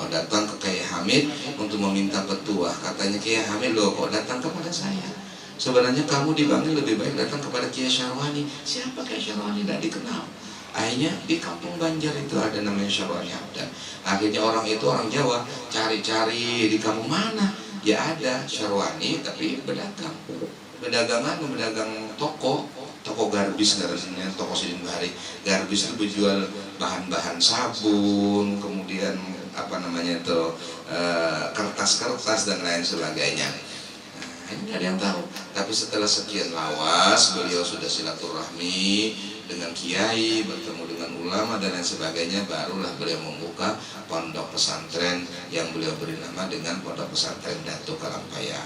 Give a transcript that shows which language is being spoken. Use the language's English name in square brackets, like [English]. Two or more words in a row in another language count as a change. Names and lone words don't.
[Indonesian] Datang ke Kiai Hamid untuk meminta petuah. Katanya, Kiai Hamid, loh kok datang kepada saya? Sebenarnya kamu di Bangil lebih baik datang kepada Kiai Syarwani. Siapa Kiai Syarwani? Tidak dikenal. Akhirnya di kampung Banjar itu ada namanya Syarwani Abdan. Akhirnya orang itu orang Jawa cari-cari di kampung mana, ya ada Syarwani tapi berdagang. Berdagang toko garbis, namanya toko Sidin Bahari. Garbis itu berjual bahan-bahan sabun, kemudian kertas-kertas dan lain sebagainya. Ini nggak ada yang tahu. Tapi setelah sekian lawas, beliau sudah silaturahmi dengan kiai, bertemu dengan ulama dan lain sebagainya, barulah beliau membuka pondok pesantren yang beliau beri nama dengan Pondok Pesantren Datuk Kalampayang.